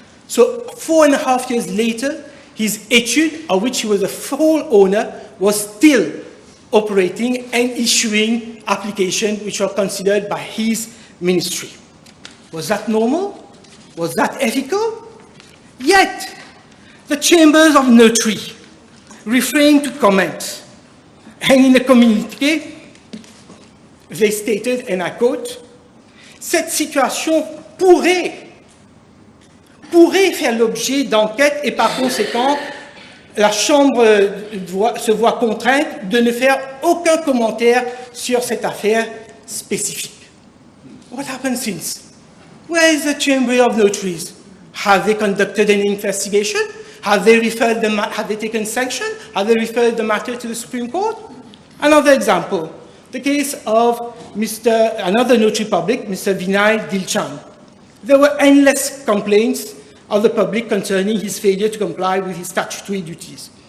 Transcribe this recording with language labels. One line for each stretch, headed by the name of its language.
English: So 4.5 years later, his etude, of which he was a full owner, was still operating and issuing applications which are considered by his ministry. Was that normal? Was that ethical? Yet, the chambers of notary refrained to comment. And in the communiqué, they stated, and I quote,
French: cette situation pourrait faire l'objet d'enquêtes et par conséquent, la Chambre se voit contrainte de ne faire aucun commentaire sur cette affaire spécifique.
English: What happened since? Where is the Chamber of Notaries? Have they conducted an investigation? Have they referred have they taken sanction? Have they referred the matter to the Supreme Court? Another example, the case of another notary public, Mr. Vinay Dilchan. There were endless complaints of the public concerning his failure to comply with his statutory duties.